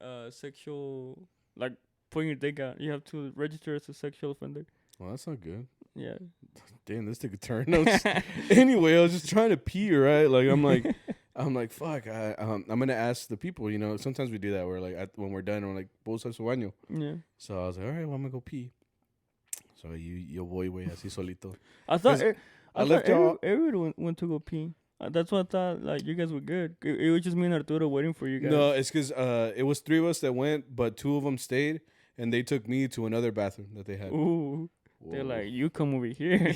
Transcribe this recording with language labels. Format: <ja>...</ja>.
<en>Sexual, like putting your dick out. You have to register as a sexual offender. Well, that's not good. Yeah. Damn, this took a turn. Anyway, I was just trying to pee, right? Like I'm like, fuck. I'm gonna ask the people. Sometimes we do that. We're like, when we're done, we're like,</en> <es>"Bolsa su baño."</es> <en>Yeah. So I was like, all right, well, I'm gonna go pee.</en> <es>So yo voy, güey, así solito.</es> <en>I thought everyone went to go pee. That's what I thought. Like you guys were good. It was just me and Arturo waiting for you guys. No, it's because it was 3 of us that went, but 2 of them stayed, and they took me to another bathroom that they had. Ooh. Whoa. They're like, you come over here.</en>